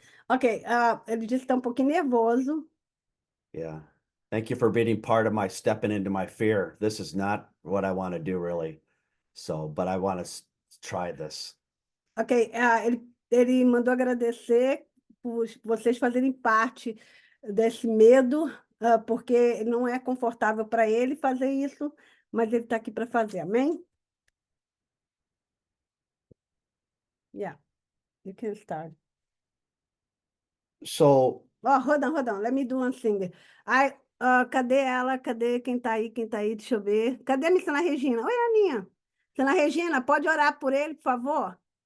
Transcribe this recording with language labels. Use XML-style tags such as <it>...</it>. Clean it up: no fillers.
<pt>Ok, ele disse que está um pouquinho nervoso.</pt> <en>yeah. Thank you for being part of my stepping into my fear. This is not what I want to do really. So, but I want to try this.</en> <pt>Ok, ele mandou agradecer por vocês fazerem parte desse medo, porque não é confortável para ele fazer isso, mas ele está aqui para fazer, amém?</pt> <en>Yeah, you can start. So, Oh, hold on, let me do one thing.</en> <pt>Cadê ela? Cadê quem tá aí? Quem tá aí? Deixa eu ver. Cadê a missionária Regina? Oi, Aninha. Missionária Regina, pode orar por ele, por favor?</pt>